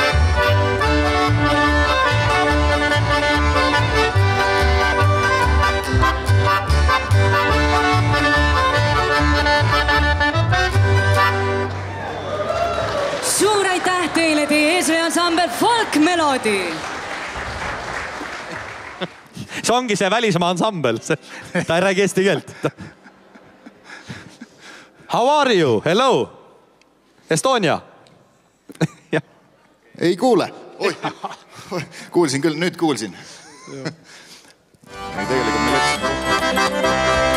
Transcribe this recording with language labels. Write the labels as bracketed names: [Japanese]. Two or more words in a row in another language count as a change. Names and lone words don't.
[Estonian] Suur aitäh teile, teie eesveansambel Folk Melody. See ongi see välismaa ansambel. Ta ei räägi eesti keelt. [English] How are you? Hello? Estonia? [Estonian] Ei kuule. Kuulsin küll, nüüd kuulsin. Tegelikult me läksime.